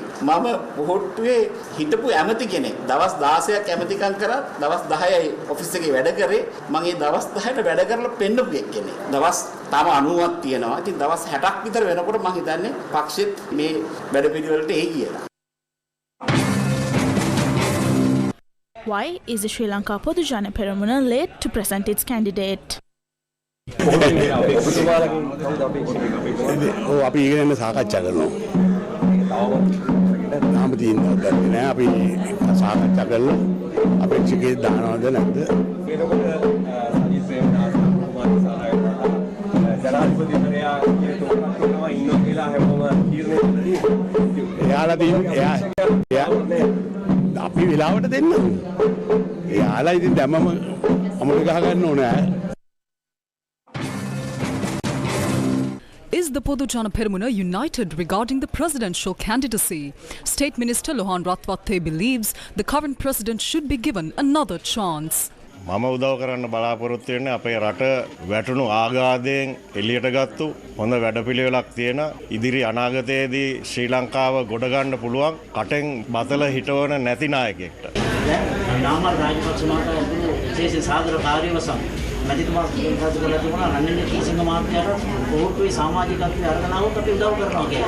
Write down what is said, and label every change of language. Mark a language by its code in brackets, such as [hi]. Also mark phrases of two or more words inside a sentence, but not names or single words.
[si] මම පොහොට්ටුවේ හිටපු ඇමති කෙනෙක්. දවස් 16ක් ඇමතිකම් කරා. දවස් 10යි ඔෆිස් එකේ වැඩ කරේ. මම ඒ දවස් 10ට වැඩ කරලා පෙන්නපු කෙනෙක්. දවස් තාම 90ක් තියෙනවා. ඉතින් දවස් 60ක් විතර වෙනකොට මම හිතන්නේ පක්ෂෙත් මේ වැඩ පිළිවෙලට එයි කියලා. [en] Why is the Sri Lanka Podujana Peramuna late to present its candidate? [si] අපි ඉගෙන සාකච්ඡා කරනවා. තාම තියෙන දෙයක් නෑ අපි සාකච්ඡා කරලා අපේක්ෂකේ දානවද නැද්ද? අපි වෙලාවට දෙන්න. එයාලා ඉතින් දැම්මම අමුඩ ගහ ගන්න ඕනේ. [en] Is the Podujana Peramuna united regarding the presidential candidacy? State Minister Lohan Ratwatte believes the current president should be given another chance. [si] මම උදව් කරන්න බලාපොරොත්තු වෙන්නේ අපේ රට වැටුණු ආඝාතයෙන් එළියට ගත්තු හොඳ වැඩපිළිවෙලක් තියෙන ඉදිරි අනාගතයේදී ශ්‍රී ලංකාව ගොඩ ගන්න පුළුවන් කටෙන් බතල හිටවන නැති නායකයෙක්ට. නාමල් රාජපක්ෂ මහතා විශේෂ සාදර කාර්යවසම් මැතිතුමා ප්‍රකාශ කළා තිබුණා රනිල් කීසිංහ මහත්මයාට පොහොට්ටුවේ සමාජිකත්වයේ අරගෙන આવොත් අපි උදව් කරනවා කියලා.